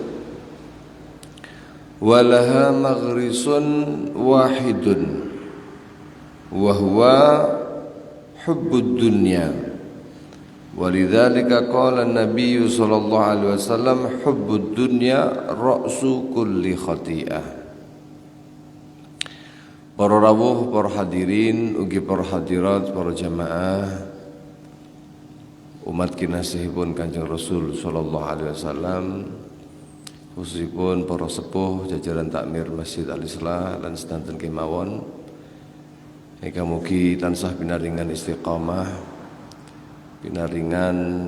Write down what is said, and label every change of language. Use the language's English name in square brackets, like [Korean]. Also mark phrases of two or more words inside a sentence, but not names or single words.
[Arabic] ولها مغرس واحد وهو حب الدنيا ولذلك قال النبي صلى الله عليه وسلم حب الدنيا رأس كل خطيئة. [Javanese] Para rawuh, para hadirin, ugi para hadirat, para jamaah umat kinasihipun Kanjeng Rasul [Arabic] صلى الله عليه وسلم, [Javanese] khususipun para sepuh jajaran takmir Masjid Al-Islah lan sedanten kemawon ingkang mugi tansah pinaringan istiqamah, pinaringan